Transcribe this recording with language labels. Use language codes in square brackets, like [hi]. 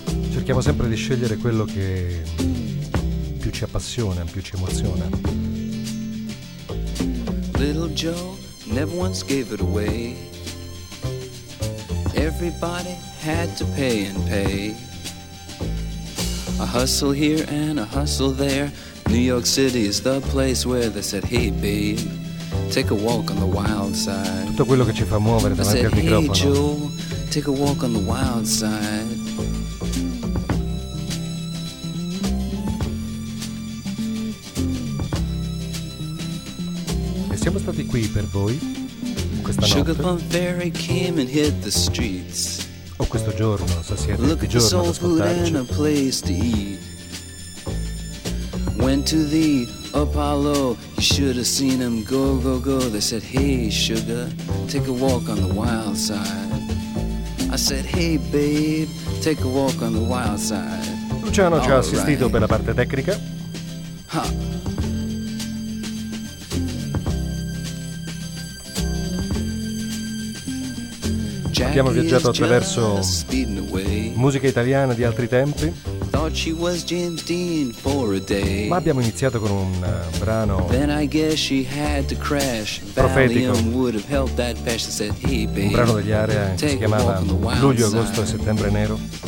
[it] Cerchiamo sempre di scegliere quello che più ci appassiona, più ci emoziona. [en] Little Joe never once gave it away. Everybody had to pay and pay. A hustle here and a hustle there. New York City is the place where they said, hey babe, take a walk on the wild side. [it] Tutto quello che ci fa muovere davanti [en] said, [it] al microfono. [en] Hey Joe, take a walk on the wild side. [it] Siamo stati qui per voi questa notte. [en] Sugar Plum Fairy came and hit the streets. [it] O questo giorno, stasera, di giorno ad ascoltarci. [en] Looked for soul food and a place to eat. Went to the Apollo. You should have seen him go, go, go. They said, hey, sugar, take a walk on the wild side. I said, hey, babe, take a walk on the wild side. [it] Luciano ci ha assistito per la parte tecnica. Ha. Abbiamo viaggiato attraverso musica italiana di altri tempi, ma abbiamo iniziato con un brano profetico, un brano degli Area che si chiamava Luglio, Agosto e Settembre Nero.